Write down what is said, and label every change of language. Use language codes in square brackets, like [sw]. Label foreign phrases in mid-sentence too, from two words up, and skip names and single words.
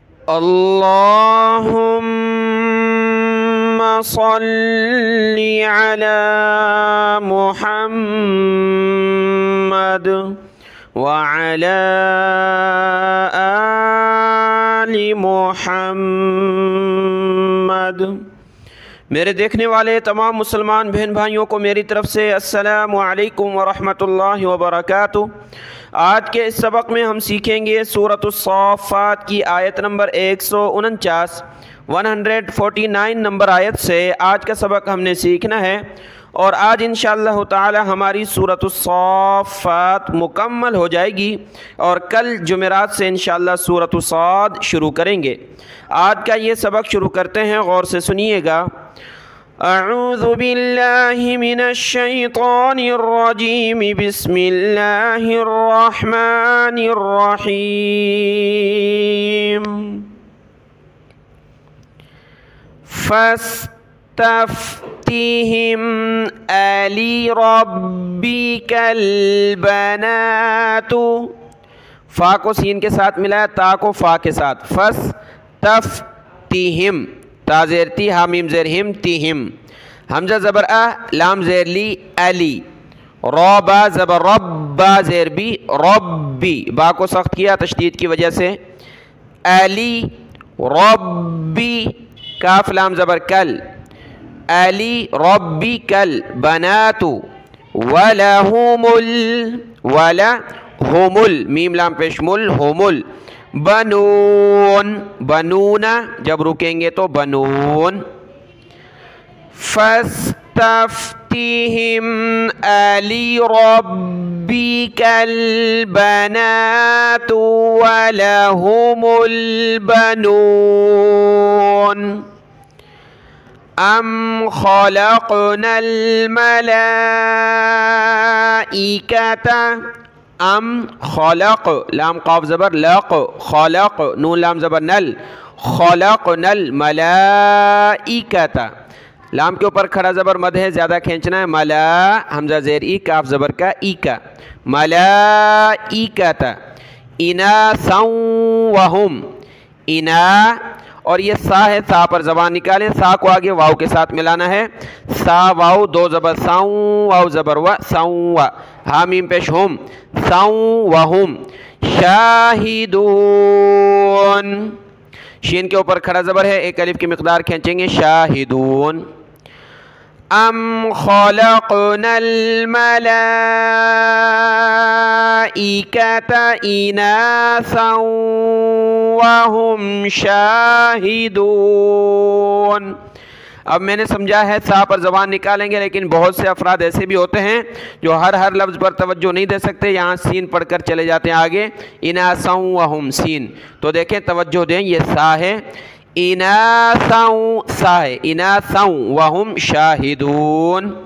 [ar] اللهم صل على محمد وعلى آل محمد. [ur] میرے دیکھنے والے تمام مسلمان بہن بھائیوں کو میری طرف سے [ar] السلام علیکم ورحمۃ اللہ وبرکاتہ. [ur] آج کے اس سبق میں ہم سیکھیں گے سورۃ الصافات کی آیت نمبر 149 نمبر آیت سے آج کا سبق ہم نے سیکھنا ہے. اور آج ان شاء اللہ تعالیٰ ہماری سورۃ الصافات مکمل ہو جائے گی اور کل جمعرات سے ان شاء اللہ سورۃ ص شروع کریں گے. آج کا یہ سبق شروع کرتے ہیں، غور سے سنیے گا. [ar] أعوذ بالله من الشيطان الرجيم، بسم الله الرحمن الرحيم. فاستفتهم ألربك البنات. [ur] فا کو سین کے ساتھ ملایا، تا کو فا کے ساتھ. فاستفتہم، تا زیر تی، ہا میم زیر ہم، تہم. ہمزہ زبر ا، لام زیر لی، الی. را زبر رب، با زیر بی، ربی. با کو سخت کیا تشدید کی وجہ سے. الی ربی، کاف لام زبر کل، الی ربی کل، بنات ولہم، ولا ہم، میم لام پیش مل، ہمل, بنون، بنونا جب رکیں گے تو بنون. [ar] فاستفتهم ألربك البنات ولهم البنون. أم خلقنا الملائكة، أم خلق, [ur] لام قاف زبر لق، خلق، نون لام زبر نل، خلقنا الملائکۃ. لام کے اوپر کھڑا زبر مد ہے، زیادہ کھینچنا ہے. ملا، ہمزہ زیر ای، کاف زبر کا ای کا، ملائکتا. [ar] إناثا وهم, [ur] انا، اور یہ ثا ہے، ثا پر زبان نکالیں، ثا کو آگے واو کے ساتھ ملانا ہے. ثا واو، دو زبر ثاؤ، واو زبر و، ثاؤ و، ہا میم پیش ہم، ثاؤ وہم. شاہدون، شین کے اوپر کھڑا زبر ہے، ایک الف کی مقدار کھینچیں گے, [ar] شاهدون. أم خلقنا الملائكة إناثا وهم شاهدون. [ur] اب میں نے سمجھا ہے، ثا پر زبان نکالیں گے، لیکن بہت سے افراد ایسے بھی ہوتے ہیں جو ہر لفظ پر توجہ نہیں دے سکتے، یہاں سین پڑھ کر چلے جاتے ہیں آگے, [ar] إناثا وهم [ur] سین. تو دیکھیں، توجہ دیں، یہ ثا ہے، اناثا، ثا ہے, [ar] إناثا وهم شاهدون.